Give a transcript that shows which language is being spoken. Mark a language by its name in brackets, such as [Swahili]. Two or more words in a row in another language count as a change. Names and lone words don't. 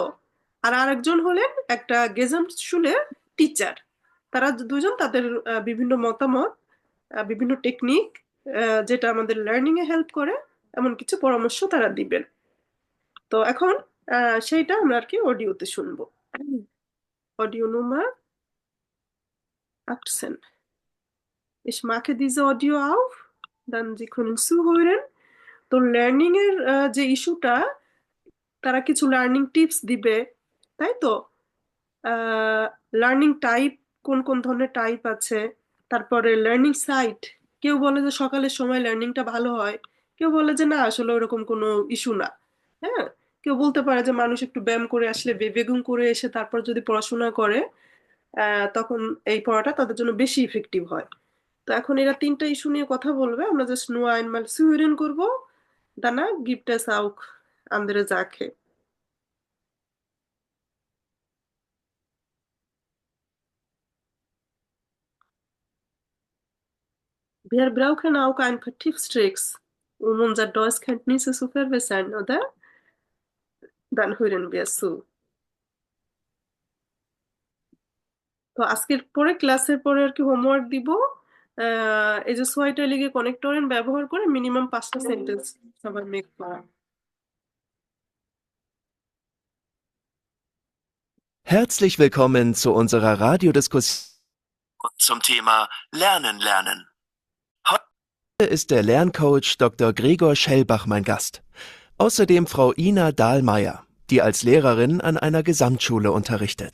[Bangla] আর আরেকজন হলেন একটা গেজামস্কুলের টিচার। তারা দুজন তাদের বিভিন্ন মতামত, বিভিন্ন টেকনিক, যেটা আমাদের লার্নিং এ হেল্প করে, এমন কিছু পরামর্শ তারা দিবেন। তো এখন সেইটা আমরা আর কি অডিওতে শুনবো। [German] Audio Nummer 18. Ich mache diese Audio auf, dann Sie können zuhören. [Bangla] তো লার্নিং এর যে ইস্যুটা, তারা কিছু [English] learning tips [Bangla] দিবে, তাই তো? [English] learning type, [Bangla] কোন কোন ধরনের টাইপ আছে, তারপরে [English] learning site. [Bangla] কেউ বলে যে সকালের সময় লার্নিংটা ভালো হয়, কেউ বলে যে না, আসলে ওরকম কোনো ইস্যু না। হ্যাঁ, কেউ বলতে পারে যে মানুষ একটু ব্যায়াম করে আসলে, বেগুন করে এসে তারপর যদি পড়াশোনা করে, তখন এই পড়াটা তাদের জন্য বেশি ইফেক্টিভ হয়। তো এখন এরা তিনটা ইস্যু নিয়ে কথা বলবে, আমরা জাস্ট [German] nur einmal zuhören [Bangla] করবো। [German] Danach gibt es auch andere Sache. Wir brauchen auch ein paar Tipps, um unsere Deutschkenntnisse zu verbessern, oder? Dann hören wir zu. [Bangla] তো আজকের পরে, ক্লাসের পরে আর কি হোমওয়ার্ক দিব। এই যে [German] zweiteilige Konnektoren [Bangla] ব্যবহার করে মিনিমাম 5টা সেন্টেন্স সবার মেক করা। [German] Herzlich willkommen zu unserer Radiodiskussion zum Thema Lernen lernen. Heute ist der Lerncoach Dr. Gregor Schellbach mein Gast. Außerdem Frau Ina Dahlmeier, die als Lehrerin an einer Gesamtschule unterrichtet.